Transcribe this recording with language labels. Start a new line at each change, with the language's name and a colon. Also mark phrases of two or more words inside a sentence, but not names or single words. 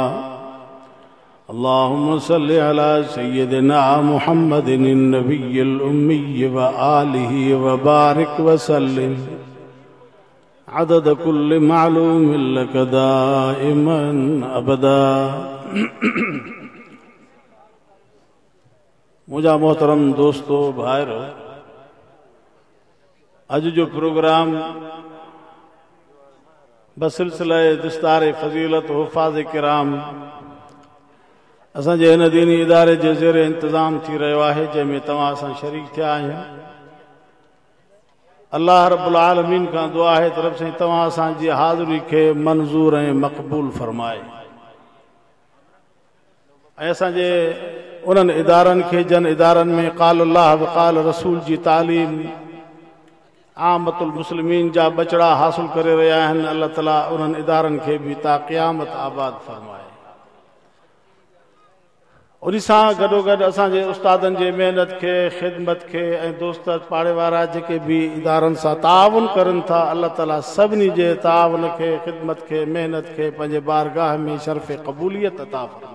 Arabic: اللهم صل على سيدنا محمد النبي الأمي وآله وبارك وسلم عدد كل معلوم لك دائما أبدا
Sindhi: मुझा मोहतरम दोस्तों भाइरो अज जो प्रोग्राम बसिलसिला दिस्तार फजीलत हुफ़ाज़ किराम असांजे हिन दीनी इदारे जे ज़ेर इंतज़ाम थी रहियो आहे जंहिंमें तव्हां असां शरीक थिया आहियूं।
Arabic: الله رب العالمين
Sindhi: खां दुआ आहे तरफ़ सां तव्हां असांजी हाज़िरी खे मंज़ूर ऐं मक़बूल फरमाए ऐं असांजे उन्हनि इदारनि खे जन इदारनि में
Arabic: قال الله وقال رسول
Sindhi: जी तालीम
Arabic: عامة المسلمين
Sindhi: जा बचड़ा हासिल करे रहिया आहिनि। अल्लाह ताला उन्हनि इदारनि खे बि ता क़यामत आबाद फरमाए। उन सां गॾोगॾु असांजे उस्तादनि जे महिनत खे ख़िदमत खे ऐं दोस्त पाड़े वारा जेके बि इदारनि सां ताउन करनि था अल्लाह ताला सभिनी जे ताउन खे ख़िदमत खे महिनत खे पंहिंजे बारगाह में शर्फ़ क़बूलियत अता फरमाए।